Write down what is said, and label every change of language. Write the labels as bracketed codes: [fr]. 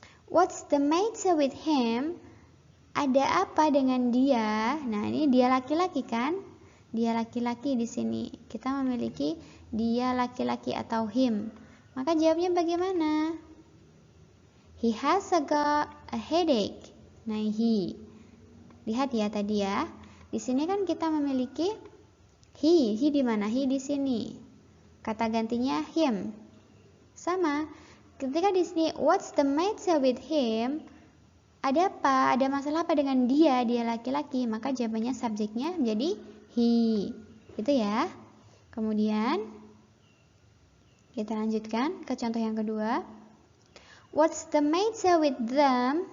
[en] What's the matter with him? [id] Ada apa dengan dia? Nah, ini dia laki-laki kan? Dia laki-laki di sini. Kita memiliki dia laki-laki atau him. Maka jawabnya bagaimana? [en] He has got a headache. [id] Nah, he. Lihat ya tadi ya. Di sini kan kita memiliki he. He di mana? He di sini. Kata gantinya him. Sama. Ketika di sini [en] what's the matter with him? [id] Ada apa? Ada masalah apa dengan dia? Dia laki-laki. Maka jawabannya subjeknya menjadi he. Itu ya. Kemudian kita lanjutkan ke contoh yang kedua. [en] What's the matter with them?